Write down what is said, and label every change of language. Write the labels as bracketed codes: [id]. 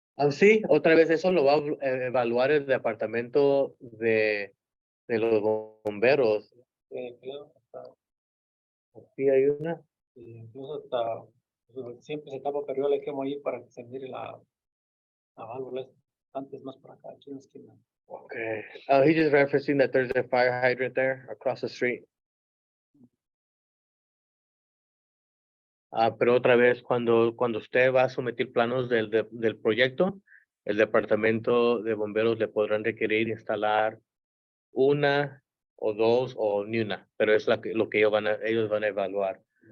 [es] Sí, otra vez eso lo va a evaluar el departamento de los bomberos. Claro, Sí, hay una. incluso hasta, pues, siempre se tapa periodo, le quemo ahí para que se mire la válvula. Antes más por acá, aquí en la esquina. [en] Okay. He's just referencing that there's a fire hydrant there across the street. [es] Pero otra vez, cuando usted va a someter planos del proyecto, el departamento de bomberos le podrán requerir instalar una o dos o ni una, pero es lo que ellos van a evaluar.